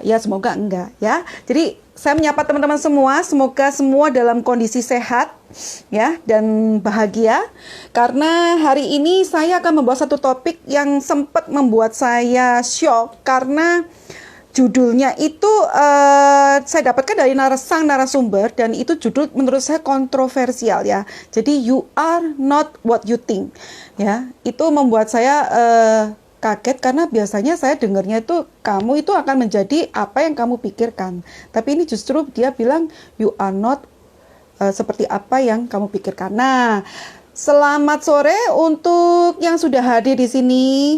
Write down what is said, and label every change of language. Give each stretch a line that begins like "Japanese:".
Indonesian: Ya, semoga enggak ya. Jadi saya menyapa teman-teman semua, semoga semua dalam kondisi sehat ya dan bahagia. Karena hari ini saya akan membawa satu topik yang sempat membuat saya shock, karena judulnya itu saya dapatkan dari narasumber, dan itu judul menurut saya kontroversial ya. Jadi
English: you are not what you think ya.
Indonesian: Itu membuat saya kaget, karena biasanya saya dengarnya itu kamu itu akan menjadi apa yang kamu pikirkan. Tapi ini justru dia bilang
English: you are not
Indonesian: seperti apa yang kamu pikirkan. Nah, selamat sore untuk yang sudah hadir di sini.